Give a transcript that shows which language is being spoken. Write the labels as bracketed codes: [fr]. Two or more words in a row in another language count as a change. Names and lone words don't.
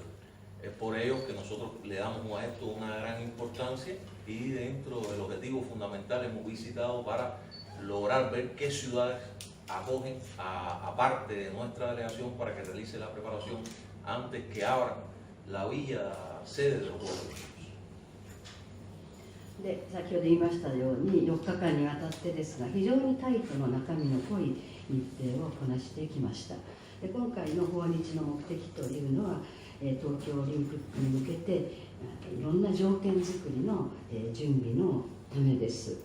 [es] Es por ello que nosotros le damos a esto una gran importancia y dentro del objetivo fundamental hemos visitado para lograr ver qué ciudades acogen a parte de nuestra delegación para que realice la preparación antes que abra la villa sede de los Juegos. [ja] で先ほど言いましたように4日間にわたってですが非常にタイトの中身の濃い日程をこなしてきました。で今回の訪日の目的というのは東京オリンピックに向けていろんな条件づくりの準備のためです。